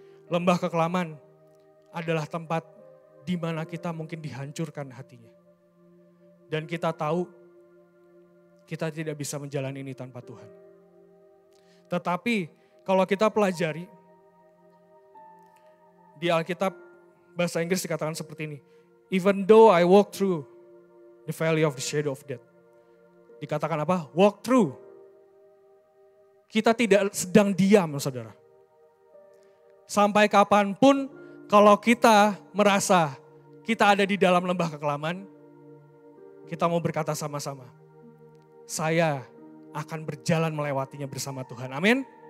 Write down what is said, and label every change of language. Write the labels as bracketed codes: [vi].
[id] Lembah kekelaman adalah tempat di mana kita mungkin dihancurkan hatinya. Dan kita tahu kita tidak bisa menjalani ini tanpa Tuhan. Tetapi kalau kita pelajari di Alkitab bahasa Inggris dikatakan seperti ini. [en] Even though I walk through the valley of the shadow of death. [id] Dikatakan apa? Walk through. Kita tidak sedang diam, saudara. Sampai kapanpun kalau kita merasa kita ada di dalam lembah kekelaman, kita mau berkata sama-sama, saya akan berjalan melewatinya bersama Tuhan. Amin.